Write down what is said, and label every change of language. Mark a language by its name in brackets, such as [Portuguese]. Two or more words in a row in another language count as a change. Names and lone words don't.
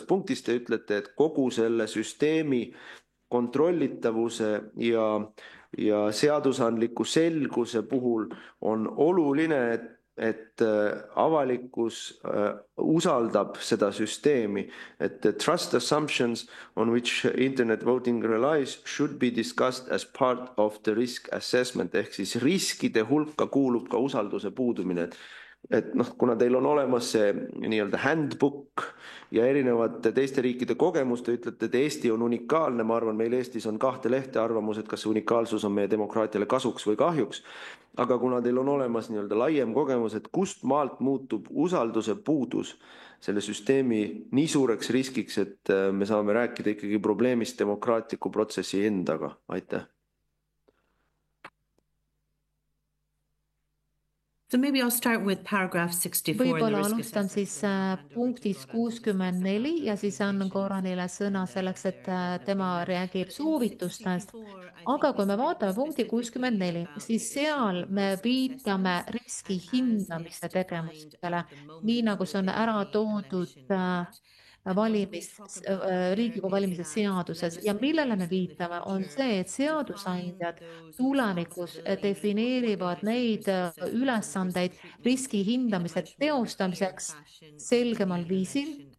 [Estonian] punktis, te ütlete, et kogu selle süsteemi kontrollitavuse ja seadusandliku selguse puhul on oluline, et avalikkus usaldab seda süsteemi, et [English] trust assumptions on which internet voting relies should be discussed as part of the risk assessment, [Estonian] ehk siis riskide hulka kuulub ka usalduse puudumine. Et kuna teil on olemas see nii-öelda handbook ja erinevate teiste riikide kogemus, te ütlete, et Eesti on unikaalne, ma arvan, meil Eestis on 2 lehte arvamus, et kas see unikaalsus on meie demokraatiale kasuks või kahjuks, aga kuna teil on olemas nii-öelda laiem kogemus, et kust maalt muutub usalduse puudus selle süsteemi nii suureks riskiks, et me saame rääkida ikkagi probleemist demokraatliku protsessi endaga, aitäh. [English] So maybe I'll start with paragraph 64. [Estonian] Võib-olla alustan siis punktis 64 ja siis annan Goranile sõna selleks, et tema reageerib soovitustest. Aga kui me vaatame punkti 64, siis seal me viitame riski hindamise tegevustele, nii nagu see on ära toodud Riigikogu valimise seaduses ja millele me viitame, on see, et seadusandjad tulevikus defineerivad neid ülesandeid riski hindamise teostamiseks selgemal viisil